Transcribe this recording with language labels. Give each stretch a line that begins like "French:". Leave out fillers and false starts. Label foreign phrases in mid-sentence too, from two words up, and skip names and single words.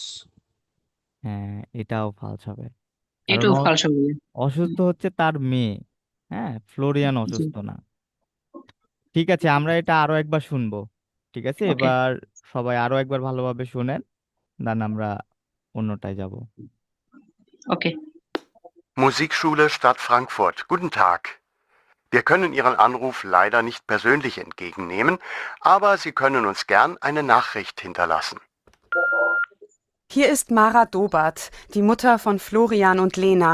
Bangla: হ্যাঁ, এটাও ফালস হবে, কারণ এটাও ফালস হবে ভাইয়া। অসুস্থ হচ্ছে তার মেয়ে, হ্যাঁ, ফ্লোরিয়ান জি, অসুস্থ না। ঠিক আছে, আমরা এটা আরো একবার শুনবো। ঠিক আছে, ওকে এবার সবাই আরো একবার ভালোভাবে শুনেন, দেন আমরা অন্যটায় যাব। ওকে।
German: Musikschule Stadt Frankfurt. Guten Tag. Wir können Ihren Anruf leider nicht persönlich entgegennehmen, aber Sie können uns gern eine Nachricht hinterlassen. Hier ist Mara Dobert, die Mutter von Florian und Lena.